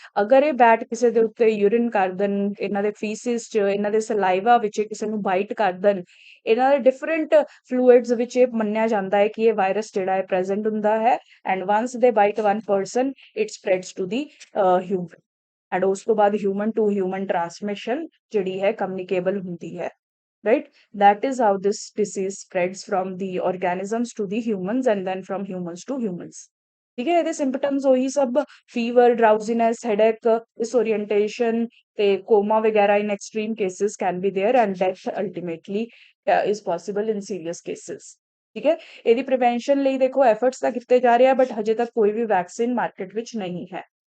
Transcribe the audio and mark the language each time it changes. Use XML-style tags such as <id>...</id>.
<pa>ਅਗਰ ਇਹ ਬੈਟ ਕਿਸੇ ਦੇ ਉੱਤੇ ਯੂਰਿਨ ਕਰ ਦੇਣ, ਇਹਨਾਂ ਦੇ ਫੀਸਿਸ 'ਚ, ਇਹਨਾਂ ਦੇ ਸਲਾਈਵਾ ਵਿੱਚ ਕਿਸੇ ਨੂੰ ਬਾਈਟ ਕਰ ਦੇਣ, ਇਹਨਾਂ ਦੇ ਡਿਫਰੈਂਟ ਫਲੂਇਡਸ ਵਿੱਚ ਇਹ ਮੰਨਿਆ ਜਾਂਦਾ ਹੈ ਕਿ ਇਹ ਵਾਇਰਸ ਜਿਹੜਾ ਹੈ ਪ੍ਰੈਜ਼ੈਂਟ ਹੁੰਦਾ ਹੈ।</pa> <en>And once they bite one person it spreads to the human.</en> <pa>And ਉਸ ਤੋਂ ਬਾਅਦ ਹਿਊਮਨ ਟੂ ਹਿਊਮਨ ਟ੍ਰਾਂਸਮਿਸ਼ਨ ਜਿਹੜੀ ਹੈ ਕਮਿਊਨੀਕੇਬਲ ਹੁੰਦੀ ਹੈ।</pa> <en>Right? That is how this disease spreads from the organisms to the humans and then from humans to humans।</en> <pa>ਠੀਕ ਹੈ। ਇਹਦੇ ਸਿੰਪਟਮਸ ਉਹੀ ਸਭ ਫੀਵਰ, ਡਰਾਊਜ਼ੀਨੈਸ, ਹੈਡੇਕ, ਡਿਸਓਰੀਐਂਟੇਸ਼ਨ ਤੇ ਕੋਮਾ ਵਗੈਰਾ</pa> <en>In extreme cases can be there and death ultimately is possible in serious cases.</en> <pa>ਠੀਕ ਹੈ। ਇਹਦੀ ਪ੍ਰੀਵੈਂਸ਼ਨ ਲਈ ਦੇਖੋ ਐਫਰਟਸ ਤਾਂ ਕੀਤੇ ਜਾ ਰਹੇ ਆ ਬਟ ਹਜੇ ਤੱਕ ਕੋਈ ਵੀ ਵੈਕਸੀਨ ਮਾਰਕੀਟ ਵਿੱਚ ਨਹੀਂ ਹੈ।</pa>